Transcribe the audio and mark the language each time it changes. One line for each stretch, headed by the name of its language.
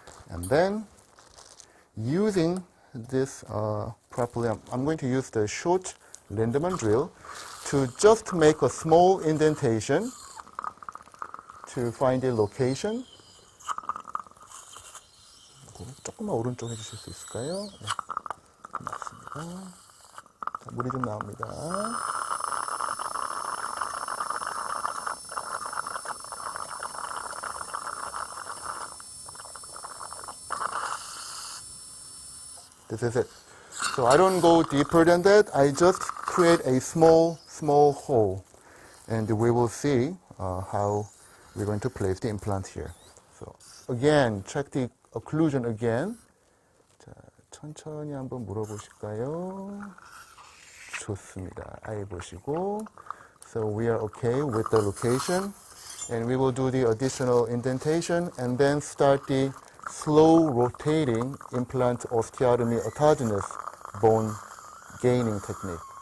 English: And then using this properly, I'm going to use the short Lindemann drill to just make a small indentation to find the location.
Korean: 조금만 오른쪽 해주실 수 있을까요? 네, 고맙습니다. 자, 물이 좀 나옵니다.
English: This is it. So I don't go deeper than that. I just create a small hole. And we will see how we're going to place the implant here. So again, check the occlusion again.
Korean: 자, 천천히 한번 물어보실까요? 좋습니다. 아예 보시고.
English: So we are okay with the location. And we will do the additional indentation and then start the slow rotating implant osteotomy autogenous bone gaining technique.